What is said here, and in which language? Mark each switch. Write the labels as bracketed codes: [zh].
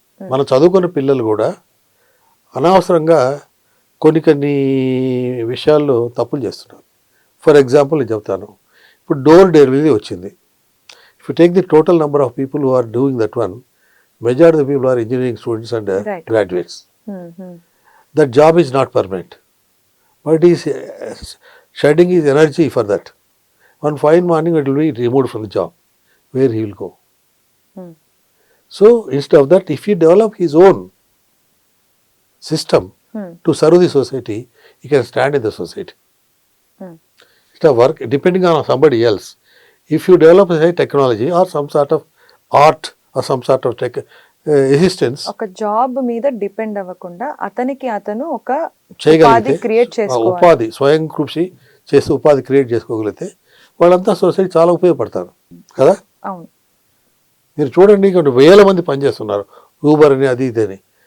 [te] మన చదువుకున్న పిల్లలు కూడా అనవసరంగా కొన్ని విషయాల్లో తప్పులు చేస్తున్నారు. [en] for example [te] నేను చెప్తాను, ఇప్పుడు డోర్ డెలివరీ వచ్చింది. [en] If you take the total number of people who are doing that one, majority of people are engineering students and Right. Graduates. That job is not permanent, but he is shedding his energy for that. One fine morning it will be removed from the job. Where he will go? So instead of that, if he develop his own system to serve the society, he can stand in the society. Instead of work depending on somebody else, if you develop a technology or some sort of art or some sort of existence, [te] ఒక job మీద depend అవ్వకుండా అతను ఒక ఉపాధి చేయగలిగితే, create చేసుకోవాలి. ఉపాధి స్వయం కృషి చేసి ఉపాధి క్రియేట్ చేసుకోగలిగితే వాళ్ళంతా సొసైటీ చాలా ఉపయోగపడతారు కదా. అవును. మీరు చూడండి, ఇక్కడ వేల మంది పనిచేస్తున్నారు, ఊబర్ అని అది ఇది అని.